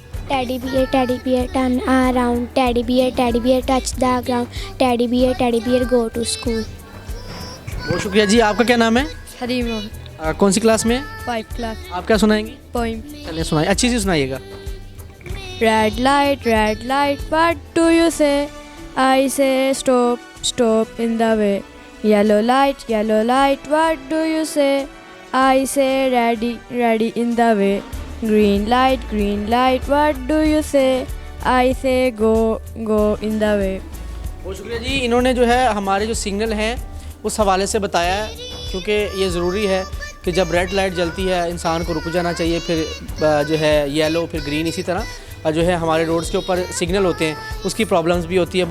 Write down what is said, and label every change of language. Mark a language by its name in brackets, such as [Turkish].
[English] Teddy bear, turn around. Teddy bear, touch the ground. Teddy bear, go to school. [Hindi] बहुत शुक्रिया जी। आपका क्या नाम है? हरीम। कौन सी क्लास में? 5th class. आप क्या सुनाएंगी? पोइम। चलिए सुनाइए, अच्छी सी सुनाइएगा। [English] Red light, what do you say? I say stop in the way. Yellow light, what do you say? I say ready in the way. Green light, what do you say? I say go in the way. [Hindi] बहुत शुक्रिया जी, इन्होंने जो है हमारे जो signal हैं उस हवाले से बताया है, क्योंकि ये ज़रूरी है कि जब रेड लाइट जलती है इंसान को रुक जाना चाहिए, फिर जो है येलो, फिर ग्रीन, इसी तरह जो है हमारे रोड्स के ऊपर सिग्नल होते हैं, उसकी प्रॉब्लम्स भी होती है।